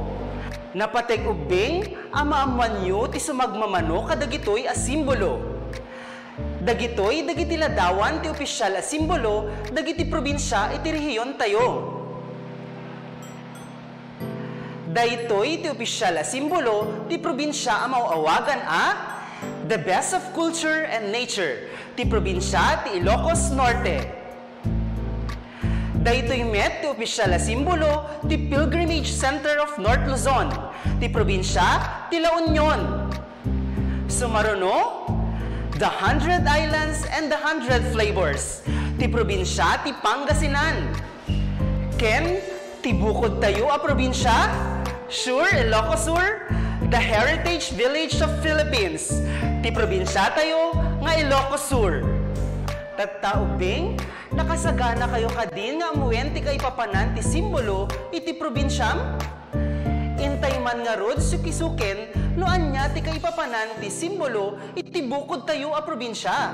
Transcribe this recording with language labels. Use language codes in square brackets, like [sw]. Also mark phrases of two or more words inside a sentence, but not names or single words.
[ilo] Napateg ubing a maamuan yu ti sumagmamano kadagitoy a simbolo. Dagitoy dagiti ladawan ti opisyal a simbolo dagiti probinsya iti rehiyon tayo. Daytoy ti opisyal a simbolo ti probinsya a mauawagan a [en] the best of culture and nature [ilo] ti probinsya ti Ilocos Norte. Daytoy met ti opisyal a simbolo ti [en] Pilgrimage Center of North Luzon [ilo] ti probinsya ti La Union. Sumaruno, [en] the 100 Islands and the 100 Flavors [ilo] ti probinsya ti Pangasinan. Ken, tibukod tayo a probinsya? [en] Sure, Ilocos Sur, the heritage village of Philippines. [ilo] Ti probinsya tayo nga Ilocos Sur. Tattaubing, nakasagana kayo kadin nga amuwen ti kaipapanan ti simbolo iti probinsyam? Intay man nga rod sukisuken no anya ti kaipapanan ti simbolo iti bukod tayo a probinsya.